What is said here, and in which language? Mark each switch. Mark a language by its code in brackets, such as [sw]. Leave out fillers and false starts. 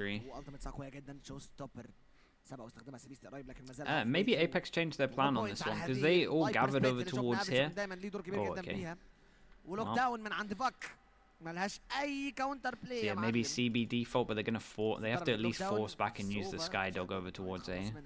[ar] والتيميت قويه جدا شو ستوبر سبق واستخدمها سيبيست قريب لكن ما زال [en] Maybe Apeks changed their plan on this one because they all gathered over towards here. [ar] دايما ليه دور كبير جدا بيها. ولوك داون من عند فاك ملهاش اي كاونتر بلاي يا [en] maybe CB default but they're gonna they have to at least force back and use the Skydog over towards A.